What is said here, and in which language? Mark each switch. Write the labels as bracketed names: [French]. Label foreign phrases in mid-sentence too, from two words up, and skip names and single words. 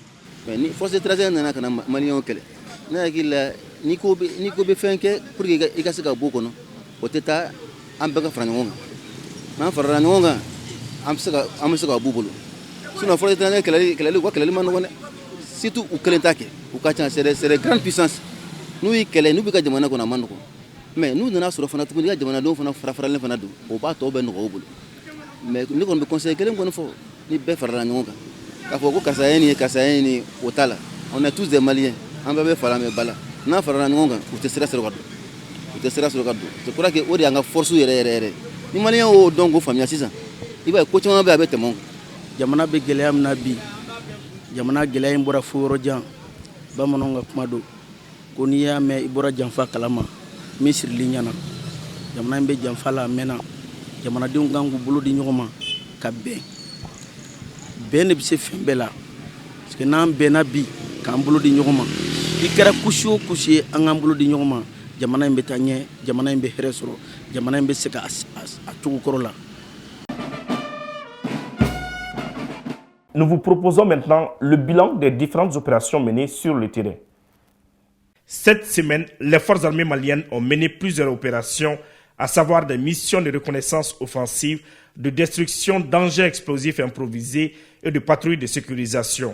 [Bambara] mais ni [French] force étrangère [Bambara] nana ka na maliyɛnw kɛlɛ ne hakili la n'i ko bɛ fɛn kɛ [French] pour que [Bambara] i ka se ka bɔ o kɔnɔ o tɛ taa an bɛɛ ka fara ɲɔgɔn kan n'an farala ɲɔgɔn kan an bɛ se ka b'u bolo sinon [French] force étrangère [Bambara] kɛlɛli u ka kɛlɛli ma nɔgɔn dɛ surtout u kelen t'a kɛ u ka ca [French] c'est des grandes puissances [Bambara] n'u y'i kɛlɛ n'u bɛ ka jamana kɔnɔ a ma nɔgɔn mais n'u nana sɔrɔ fana tuguni i ka jamanadenw fana fara-faralen fana don o b'a tɔ bɛɛ nɔgɔya u bolo mais ne kɔni bɛ conseil kelen kɔni fɔ ni bɛɛ farala ɲɔgɔn kan k'a fɔ ko karisa ye nin ye karisa ye nin ye o t'a la [French] on est tous des maliens [Bambara] an bɛɛ bɛ fara mɛ ba la n'a farala ɲɔgɔn kan u tɛ sira sɔrɔ ka don u tɛ sira sɔrɔ ka don [French] c'est pour ça que [Bambara] o de y'an ka force yɛrɛ yɛrɛ yɛrɛ ni maliyɛn y'o dɔn k'o faamuya sisan i b'a ye ko caman bɛ a bɛ tɛmɛ o kan. jamana bɛ gɛlɛya min na bi jamana gɛlɛya in bɔra fo yɔrɔ jan bamananw ka kuma don ko n'i y'a mɛn i bɔra janfa kalama min sirili ɲɛna jamana in bɛ janfa la a mɛnna jamanadenw kan k'u bolo di ɲɔgɔn ma ka bɛn bɛn de bɛ se fɛn bɛɛ la [French] parce que [Bambara] n'an bɛnna bi k'an bolo di ɲɔgɔn ma i kɛra kusi o kusi ye an k'an bolo di ɲɔgɔn ma jamana in bɛ taa ɲɛ jamana in bɛ hɛrɛ sɔrɔ jamana in bɛ se ka a cogo kɔrɔ la. [French] Nous vous proposons maintenant le bilan des différentes opérations menées sur le terrain. Cette semaine, les forces armées maliennes ont mené plusieurs opérations, à savoir des missions de reconnaissance offensive, de destruction d'engins explosifs improvisés et de patrouilles de sécurisation.